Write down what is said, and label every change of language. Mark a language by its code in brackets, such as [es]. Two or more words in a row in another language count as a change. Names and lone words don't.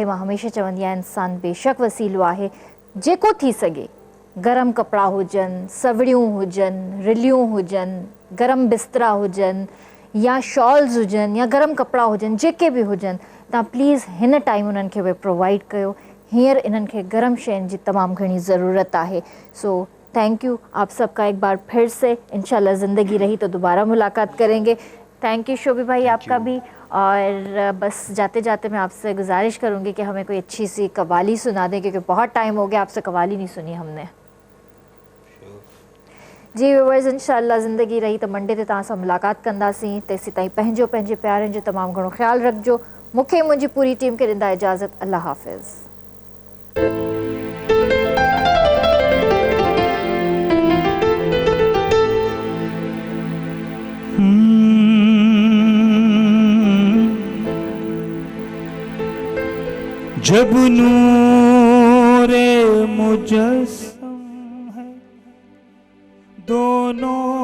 [sd] मां हमेशह चवंदी आहियां इंसान बेशक वसीलो आहे। जेको थी सघे गरम कपिड़ा हुजनि, सवड़ियूं हुजनि, रिलियूं हुजनि, गरम बिस्तरा हुजनि या शॉल्स हुजनि या गरम कपिड़ा हुजनि, जेके बि हुजनि, तव्हां प्लीज़ हिन टाइम उन्हनि खे उहे प्रोवाइड कयो। हींअर इन्हनि खे गरम शयुनि जी तमामु घणी ज़रूरत आहे। [ur] سو [en] thank you [ur] آپ سب کا ایک بار پھر سے. ان شاء اللہ زندگی رہی تو دوبارہ ملاقات کریں گے. [en] thank you [ur] شوبی بھائی آپ کا بھی. اور بس جاتے جاتے میں آپ سے گزارش کروں گی کہ ہمیں کوئی اچھی سی قوالی سنا دیں، کیونکہ بہت ٹائم ہو گیا آپ سے قوالی نہیں سنی ہم نے. [sd] जी व्यूअर्स, इंशाल्लाह ज़िंदगी रही तो मंडे ते तव्हां सां मुलाक़ात कंदासीं। तेसीं ताईं पंहिंजो पंहिंजे प्यारनि जो तमामु घणो ख़्यालु रखिजो। मूंखे मुंहिंजी पूरी टीम खे ॾींदा इजाज़त। अल्लाह हाफ़िज़। [ur] جب نورِ مجسم ہے دونوں